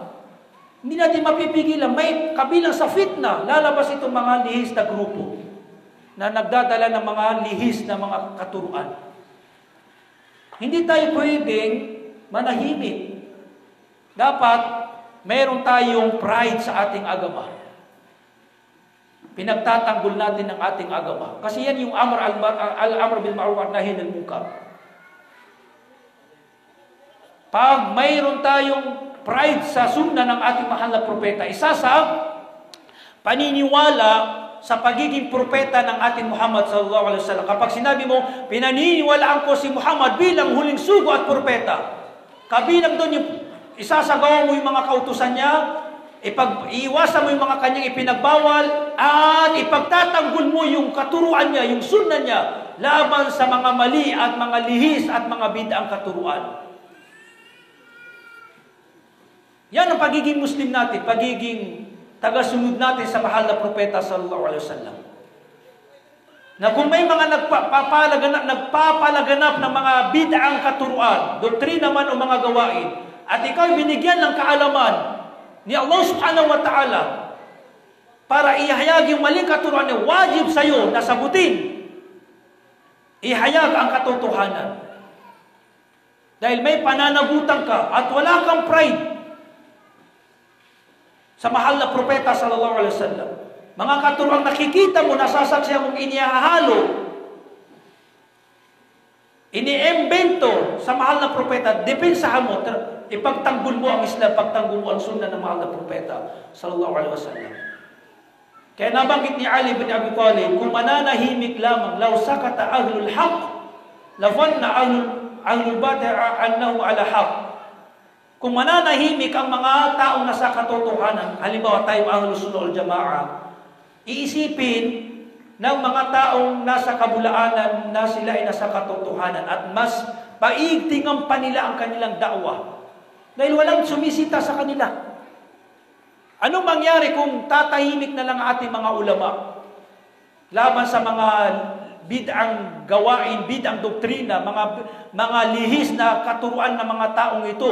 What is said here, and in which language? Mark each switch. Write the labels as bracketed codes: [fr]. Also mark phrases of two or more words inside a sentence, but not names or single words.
[tl] Hindi natin mapipigilan. May kabilang sa fitna, lalabas itong mga lihis na grupo na nagdadala ng mga lihis na mga katuruan. Hindi tayo pwedeng manahimik. Dapat mayroon tayong pride sa ating agama. Pinagtatanggol natin ang ating agama. Kasi yan yung [ar] الأمر بالمعروف والنهي عن المنكر. [tl] Pag mayroon tayong pride sa sunna ng ating mahal na propeta, isa sa paniniwala sa pagiging propeta ng ating Muhammad [ar] صلى الله عليه وسلم. [tl] Kapag sinabi mo, pinaniniwalaan ko si Muhammad bilang huling sugo at propeta, kabilang doon yung isasagawa mo yung mga kautusan niya, iiwasan mo yung mga kanyang ipinagbawal, at ipagtatanggol mo yung katuruan niya, yung sunna niya, laban sa mga mali at mga lihis at mga bid'ang katuruan. Yan ang pagiging Muslim natin, pagiging tagasunod natin sa mahal na propeta [ar] صلى الله عليه وسلم. [tl] Na kung may mga nagpapalaganap ng mga bid'ang katuruan, doktrina man o mga gawain, at ikaw binigyan ng kaalaman ni Allah [ar] سبحانه وتعالى [tl] para ihayag yung maling katuruan niya, wajib sa'yo na sagutin, ihayag ang katotohanan. Dahil may pananagutan ka at wala kang pride sa mahal na propeta [ar] صلى الله عليه وسلم. [tl] Mga katuruan nakikita mo, nasasaksihan mong inihahalo, iniembento sa mahal na propeta, depensahan mo, ipagtanggol mo ang Islam, pagtanggol mo ang sunna ng mahal na propeta [ar] صلى الله عليه وسلم. [tl] Kaya nabanggit ni Ali bin Abi Talib, kung mananahimik lamang, [ar] لو سكت أهل الحق لظن أهل الباطل أنهم على حق. [tl] Kung mananahimik ang mga taong nasa katotohanan, halimbawa tayo [ar] أهل السنة والجماعة, [tl] iisipin ng mga taong nasa kabulaanan na sila ay nasa katotohanan at mas paigtingan pa nila ang kanilang da'wah dahil walang sumisita sa kanila. Anong mangyari kung tatahimik na lang ating mga ulama laban sa mga bid'ang gawain, bid'ang doktrina, mga lihis na katuruan ng mga taong ito?